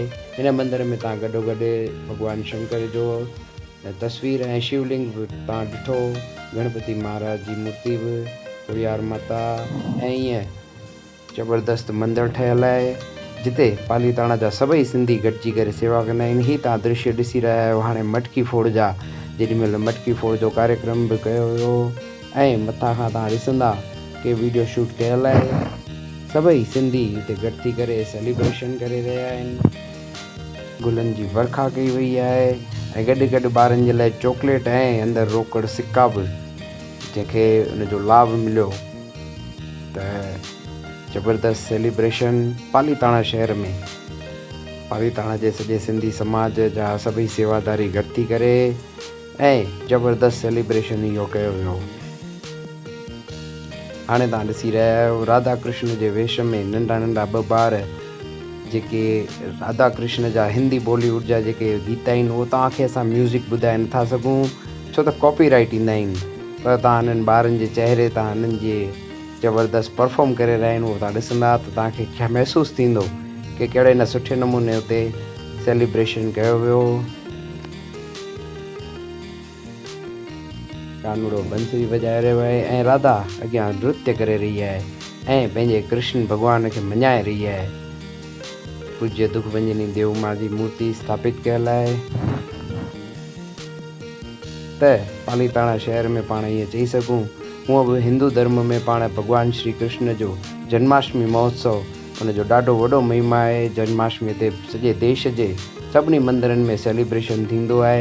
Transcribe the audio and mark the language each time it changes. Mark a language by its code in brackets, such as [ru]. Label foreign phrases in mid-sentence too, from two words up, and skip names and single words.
[sd] हिन मंदर में तव्हां गॾोगॾु भॻवान शंकर जो तस्वीर ऐं शिवलिंग बि तव्हां ॾिठो, गणपति महाराज जी मूर्ति बि, कुड़ियार माता ऐं ईअं ज़बरदस्त मंदरु ठहियलु आहे जिते पालीताणा जा सभई सिंधी गॾिजी करे सेवा कंदा आहिनि। हीअ तव्हां दृश्य ॾिसी रहिया आहियो हाणे मटकी फोड़ जा। जेॾीमहिल मटकी फोड़ जो कार्यक्रम बि कयो वियो ऐं मथां खां तव्हां ॾिसंदा कि वीडियो शूट कयल आहे। सभई सिंधी हिते गॾु थी करे सेलिब्रेशन करे रहिया आहिनि। गुलनि जी वर्खा कई वई आहे ऐं गॾु गॾु ॿारनि जे लाइ चॉकलेट ऐं अंदरि रोकड़ सिक्का बि जंहिंखे उनजो लाभ मिलियो। त ज़बरदस्त सेलिब्रेशन पालीताणा शहर में पालीताणा जे सॼे सिंधी समाज जा सभई सेवादारी गॾु थी करे ऐं ज़बरदस्त सेलिब्रेशन इहो कयो वियो। हाणे तव्हां ॾिसी रहिया आहियो राधा कृष्ण जे वेश में नंढा नंढा ॿ ॿार जेके राधा कृष्ण जा हिंदी बॉलीवुड जा जेके गीत आहिनि उहो तव्हांखे असां म्यूज़िक ॿुधाए नथा सघूं छो त कॉपीराइट ईंदा आहिनि। पर तव्हां हिननि ॿारनि जे चहिरे तां हिननि जे ज़बरदस्त परफॉर्म करे रहिया आहिनि उहो तव्हां ॾिसंदा त तव्हांखे महसूसु थींदो कि कहिड़े न सुठे नमूने उते सेलिब्रेशन कयो वियो। कानूड़ो बंसरी वॼाए रहियो आहे ऐं राधा अॻियां नृत्य करे रही आहे ऐं पंहिंजे कृष्ण भॻवान खे मञाए रही आहे। पूज्य दुखभंजनी देवमा जी मूर्ति स्थापित कयल आहे। त पालीताणा शहर में पाण ईअं चई सघूं हूअं बि हिंदू धर्म में पाण भॻवान श्री कृष्ण जो जन्माष्टमी महोत्सव उनजो ॾाढो वॾो महिमा आहे। जन्माष्टमी ते सॼे देश जे सभिनी मंदरनि में सेलिब्रेशन थींदो आहे।